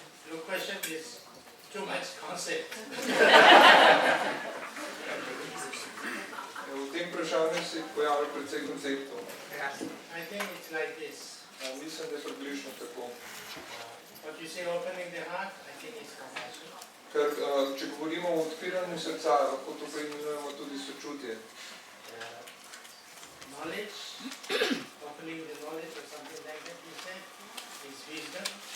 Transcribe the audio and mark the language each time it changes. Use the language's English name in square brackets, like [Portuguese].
[English] Your question is too much concept. [Slovenian] V tem vprašanju se pojavlja precej konceptov. [English] I think it's like this. [Slovenian] Mislim, da je približno tako. [English] What you say opening the heart, I think it's compassion. [Slovenian] Ker, če govorimo o odpiranju srca, lahko to preimenujemo tudi sočutje. [English] Knowledge, opening the knowledge or something like that, you said, is wisdom.